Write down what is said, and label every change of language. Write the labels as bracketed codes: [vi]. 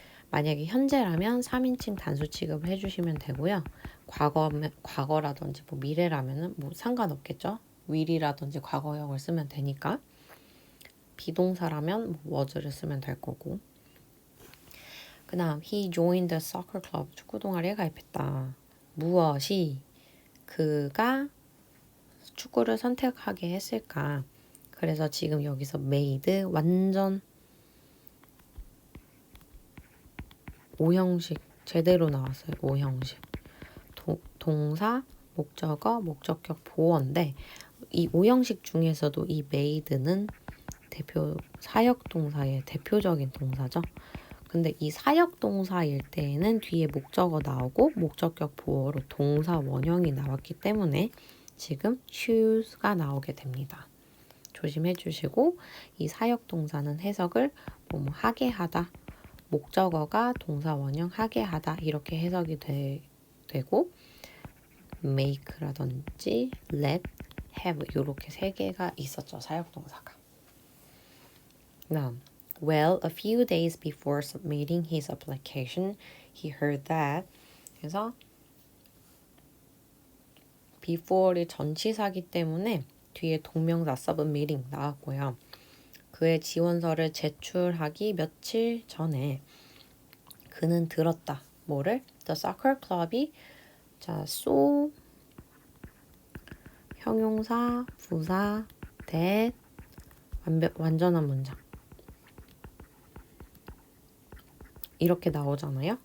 [ko] 만약에 현재라면 3인칭 단수 취급을 해주시면 되고요. 과거라든지 뭐 미래라면은 뭐 상관없겠죠. will이라든지 과거형을 쓰면 되니까. 비동사라면 뭐 was를 쓰면 될 거고. 그 다음 [en] he joined the soccer club. [ko] 축구 동아리에 가입했다. 무엇이 그가 축구를 선택하게 했을까? 그래서 지금 여기서 made 완전 오형식 제대로 나왔어요. 오형식. 동사, 목적어, 목적격, 보어인데 이 오형식 중에서도 이 made는 사역동사의 대표적인 동사죠. 근데 이 사역동사일 때에는 뒤에 목적어 나오고 목적격 보어로 동사 원형이 나왔기 때문에 지금 choose가 나오게 됩니다. 조심해 주시고 이 사역동사는 해석을 뭐뭐 하게 하다, 목적어가 동사 원형 하게 하다 이렇게 해석이 되고 make라든지 let, have 이렇게 세 개가 있었죠. 사역동사가. 다음 [en] Well, a few days before submitting his application, he heard that. [ko] 그래서 before이 전치사기 때문에 뒤에 동명사 submitting 나왔고요. 그의 지원서를 제출하기 며칠 전에 그는 들었다. 뭐를? [en] The soccer club [ko] 이 so 형용사, 부사, that 완전한 문장 이렇게 나오잖아요.